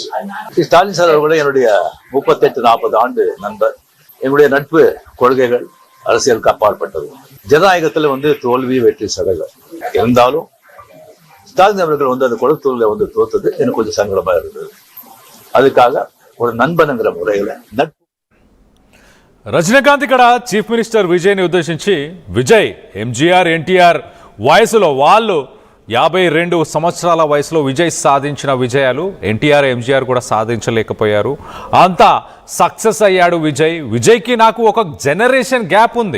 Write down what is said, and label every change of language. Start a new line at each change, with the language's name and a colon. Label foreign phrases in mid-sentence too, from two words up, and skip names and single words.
Tamil: ஸ்டாலின் சார் அவர்களே என்னுடைய 38-40 ஆண்டு நண்பர். என்னுடைய நட்பு கொள்கைகள் அரசியலுக்கு அப்பாற்பட்டது. ஜனநாயகத்துல தோல்வி வெற்றி சதகம் இருந்தாலும் ஸ்டாலின் அவர்கள் அந்த கொழுத்தூர்ல தோத்தது எனக்கு கொஞ்சம் சங்கடமா இருந்தது. அதுக்காக ஒரு நண்பனுங்கிற முறையில நட்பு.
Telugu: రజనీకాంత్ ఇక్కడ
English: chief minister
Telugu: విజయ్ని ఉద్దేశించి, విజయ్ ఎంజీఆర్, ఎన్టీఆర్ వయసులో వాళ్ళు 52 సంవత్సరాల వయసులో విజయ్ సాధించిన విజయాలు ఎన్టీఆర్ ఎంజీఆర్ కూడా సాధించలేకపోయారు. అంతా సక్సెస్ అయ్యాడు విజయ్. విజయ్కి నాకు ఒక
English: generation gap
Telugu: ఉంది.